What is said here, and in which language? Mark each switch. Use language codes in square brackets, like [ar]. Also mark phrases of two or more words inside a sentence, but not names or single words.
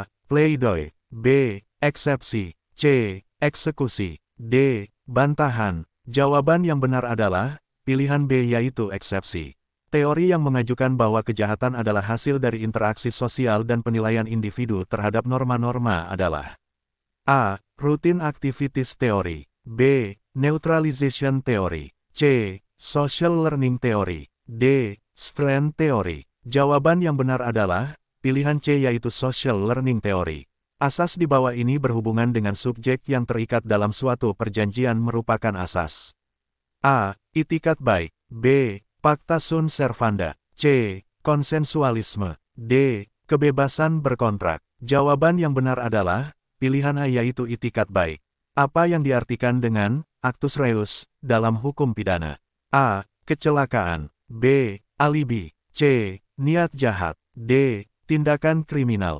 [id] Pleidoy. B. Eksepsi. C. Eksekusi. D. Bantahan. Jawaban yang benar adalah pilihan B, yaitu eksepsi. Teori yang mengajukan bahwa kejahatan adalah hasil dari interaksi sosial dan penilaian individu terhadap norma-norma adalah A. [en] Routine Activities Theory. [id] B. [en] Neutralization Theory. [id] C. [en] Social Learning Theory. [id] D. [en] Strength Theory. [id] Jawaban yang benar adalah pilihan C, yaitu [en] Social Learning Theory. [id] Asas di bawah ini berhubungan dengan subjek yang terikat dalam suatu perjanjian merupakan asas. A. Itikat baik. B. [la] Pacta sunt servanda. [id] C. Konsensualisme. D. Kebebasan berkontrak. Jawaban yang benar adalah pilihan A, yaitu itikat baik. Apa yang diartikan dengan [la] actus reus [id] dalam hukum pidana? A. Kecelakaan. B. Alibi. C. Niat jahat. D. Tindakan kriminal.